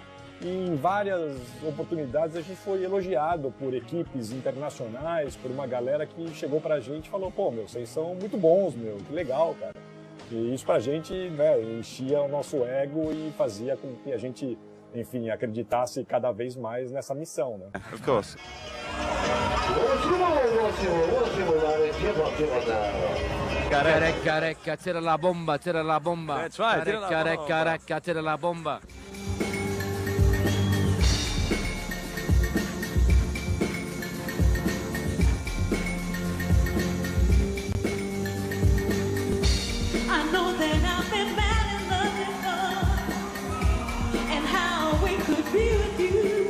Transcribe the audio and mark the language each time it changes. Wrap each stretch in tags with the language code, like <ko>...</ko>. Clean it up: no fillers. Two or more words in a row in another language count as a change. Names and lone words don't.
<pt>E em várias oportunidades a gente foi elogiado por equipes internacionais, por uma galera que chegou pra gente e falou: pô, meu, vocês são muito bons, meu, que legal, cara. E isso pra gente, né, enchia o nosso ego e fazia com que a gente, enfim, acreditasse cada vez mais nessa missão, né?</pt> <en>Of course.</en> <es>Careca, tira la bomba, tira la bomba.</es> <en>That's right,</en> <es>tira la bomba. Careca, tira la bomba.</es> <en>I know that I've been bad in love before, and how we could be with you.</en>